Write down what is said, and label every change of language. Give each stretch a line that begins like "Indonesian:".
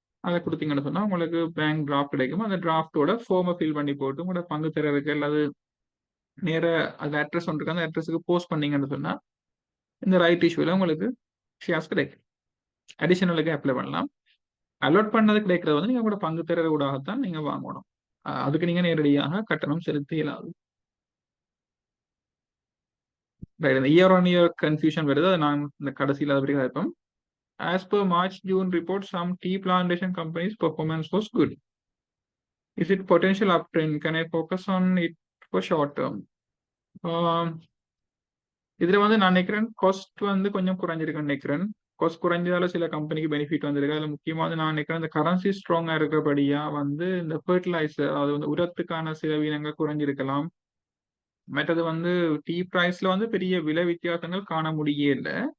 Tamil: அதை கொடுத்தீங்கன்னு சொன்னா உங்களுக்கு பேங்க் டிராஃப்ட் கிடைக்கும். அந்த டிராஃப்டோட ஃபார்மை ஃபில் பண்ணி போட்டு உங்களோட பங்கு தரவுக்கு அல்லது நேர அந்த அட்ரஸ் ஒன்று இருக்கு, அந்த அட்ரஸுக்கு போஸ்ட் பண்ணீங்கன்னு சொன்னா இந்த ரைட் இஷ்யூல உங்களுக்கு ஷேர்ஸ் கிடைக்கும். அடிஷனலுக்கு அப்ளை பண்ணலாம். அலோட் பண்ணது கிடைக்கிறது வந்து நீங்க உங்களோட பங்கு தரவு ஊடாகத்தான் நீங்க வாங்கணும். அதுக்கு நீங்க நேரடியாக கட்டணம் செலுத்த இயலாது. இந்த இயர் ஆன் இயர் கன்ஃபியூஷன் வருது, அதை நான் இந்த கடைசியில் அதை பற்றி கேட்போம்.
English: As per March-June report, some tea plantation companies' performance was good. Is it potential uptrend? Can I focus on it for short term?
Tamil: இதுல வந்து நான் நினைக்கிறேன் காஸ்ட் வந்து கொஞ்சம் குறைஞ்சிருக்குன்னு நினைக்கிறேன். காஸ்ட் குறைஞ்சதால சில கம்பெனிக்கு பெனிஃபிட் வந்திருக்கு. அதுல முக்கியமாக நான் நினைக்கிறேன் இந்த கரன்சி ஸ்ட்ராங்கா இருக்கிறபடியா வந்து இந்த ஃபர்டிலைசர் அது வந்து உரத்துக்கான செலவினங்கள் குறைஞ்சிருக்கலாம். மற்றது வந்து டீ பிரைஸ்ல வந்து பெரிய விலை வித்தியாசங்கள் காண முடியல.